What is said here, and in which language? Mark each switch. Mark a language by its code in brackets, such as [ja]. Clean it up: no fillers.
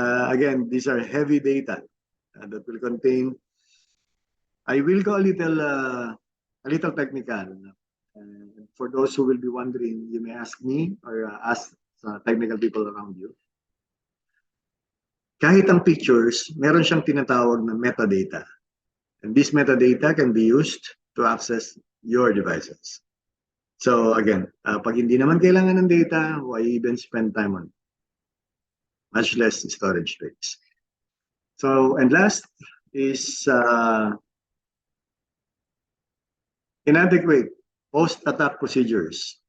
[en] Again, these are heavy data that will contain. I will go a little technical. For those who will be wondering, you may ask me or ask technical people around you. [tl] Kahit ang pictures, meron siyang tinatawag na metadata. [en] And this metadata can be used to access your devices. So again, [tl] pag hindi naman kailangan ng [en] data, why even spend time on it? Much less storage space. So, and last is inadequate post-attack procedures.